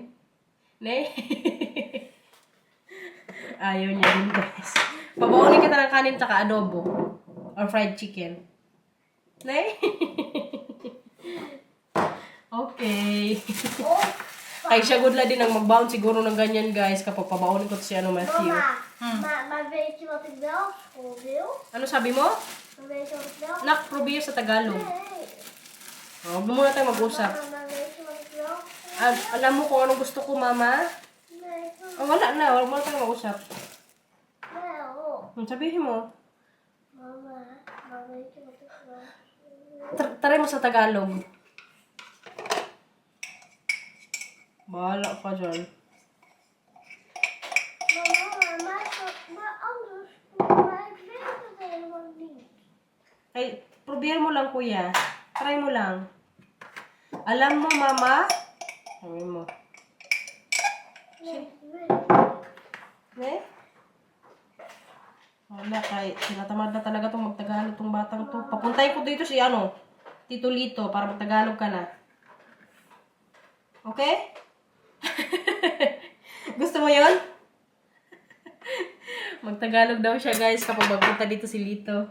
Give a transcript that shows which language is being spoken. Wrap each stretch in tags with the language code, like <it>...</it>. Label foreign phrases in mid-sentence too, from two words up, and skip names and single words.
<tl>Ne? Ayaw niya din, guys. Pabawalin kita ng kanin tsaka adobo. Or fried chicken. Ne? Okay. Ay, siya good la din ang magbaon siguro ng ganyan, guys. Kapag pabawalin ko si Matthew.</tl> <nl>Maar weet je wat ik wel op school wil?</nl> <tl>Ano sabi mo?</tl> <nl>Maar weet je wat ik wel? Nak, probier</nl> <tl>sa Tagalog.</tl> <nl>Nee.</nl> <tl>Huwag muna tayo mag-usap.</tl> <nl>Maar weet je wat ik wel?</nl> <tl>Alam mo kung anong gusto ko, mama?</tl> <nl>Nee,</nl> <tl>Oh, wala na. Huwag muna tayo mag-usap.</tl> <nl>wel.</nl> <tl>Sabihin mo. Mama,</tl> <nl>maar weet je wat ik wel?</nl> <tl>Try mo sa Tagalog. Bahala ka dyan.</tl> <nl>Maar anders, maar ik weet het helemaal niet.</nl> <tl>Ay, probier mo lang, kuya. Try mo lang. Alam mo, mama? Sabi mo.</tl> <nl>Nee, ik weet het.</nl> <tl>Ne? Wala, kahit tinatamad na talaga itong magtagalog itong batang to. Papuntay ko dito si Tito Lito, para magtagalog ka na. Okay? Gusto mo yon? Magtagalog daw siya, guys, kapag magpunta dito si Lito.</tl>